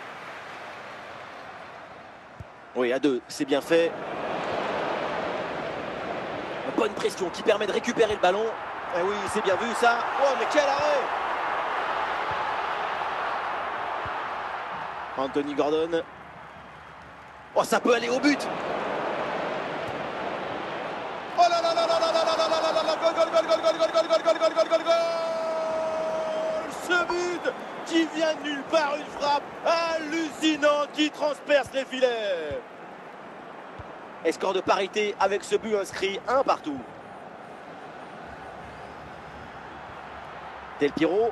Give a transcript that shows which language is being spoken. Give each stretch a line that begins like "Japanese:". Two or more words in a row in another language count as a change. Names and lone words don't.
French: Oui, à deux, c'est bien fait. Une bonne pression qui permet de récupérer le ballon. Eh oui, c'est bien vu ça. Oh, mais quel arrêt! Anthony Gordon. Oh, ça peut aller au but. Oh là là là là là là là là là là là là,
Spanish: gol, gol, gol, gol, gol, gol, gol, gol, gol, gol, gol, gol, gol.
French: Ce but qui vient de nulle part, une frappe hallucinante qui transperce les filets. Et score de parité avec ce but inscrit, un partout. Del Piero.